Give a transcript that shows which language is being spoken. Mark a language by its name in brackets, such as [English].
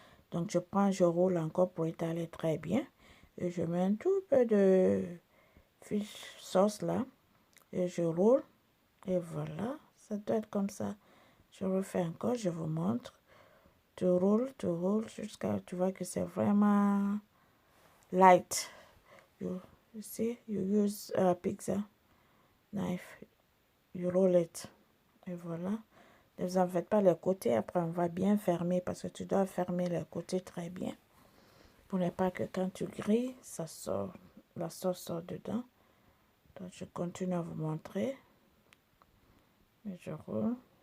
[French] Donc je roule encore pour étaler très bien. Et je mets un tout peu de fish sauce là. Et je roule. Et voilà, ça doit être comme ça. Je refais encore, je vous montre. Tu roules jusqu'à tu vois que c'est vraiment light. [English] You see, you use a pizza knife, you roll it. [French] Et voilà. Ne vous en faites pas les côtés, après on va bien fermer parce que tu dois fermer les côtés très bien. Pour ne pas que quand tu grilles, ça sort, la sauce sort dedans. Donc je continue à vous montrer. Et je roule.